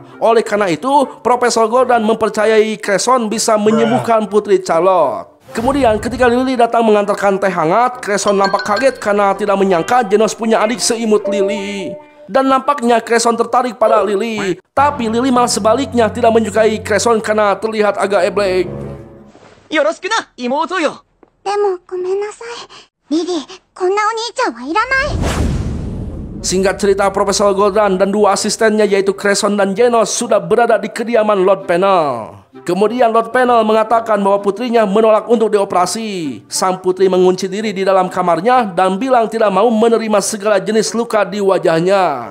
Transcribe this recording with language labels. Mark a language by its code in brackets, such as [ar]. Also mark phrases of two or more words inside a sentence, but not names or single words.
[id] Oleh karena itu, Profesor Gordon mempercayai Cresson bisa menyembuhkan Putri Charlotte. Kemudian ketika Lily datang mengantarkan teh hangat, Cresson nampak kaget karena tidak menyangka Genos punya adik seimut Lily. Dan nampaknya Cresson tertarik pada Lily. Tapi Lily malah sebaliknya tidak menyukai Cresson karena terlihat agak eblek. [ja] よろしくな、妹よ。でもごめんなさい。リリー、こんなお兄ちゃんはいらない。 [id] Singkat cerita, Profesor Gordon dan 2 asistennya yaitu Cresson dan Genos sudah berada di kediaman Lord Panel. Kemudian Lord Panel mengatakan bahwa putrinya menolak untuk dioperasi. Sang putri mengunci diri di dalam kamarnya dan bilang tidak mau menerima segala jenis luka di wajahnya.